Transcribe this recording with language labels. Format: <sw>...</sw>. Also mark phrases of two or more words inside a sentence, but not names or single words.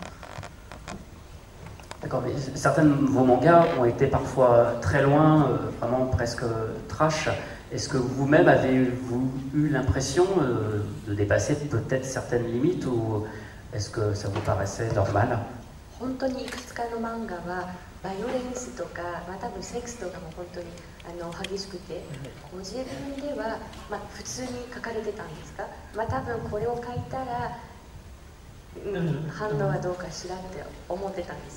<fr>D'accord, mais certains de vos mangas ont été parfois très loin, vraiment presque trash. Est-ce que vous-même avez-vous eu l'impression de dépasser peut-être certaines limites, ou est-ce que ça vous paraissait normal?</fr> <ja>本当にいくつかの漫画はバイオレンスとか、多分セックスとかも本当に激しくて、ご自分では、普通に書かれてたんですか？多分これを書いたら、反応はどうかしらって思ってたんですか？</ja>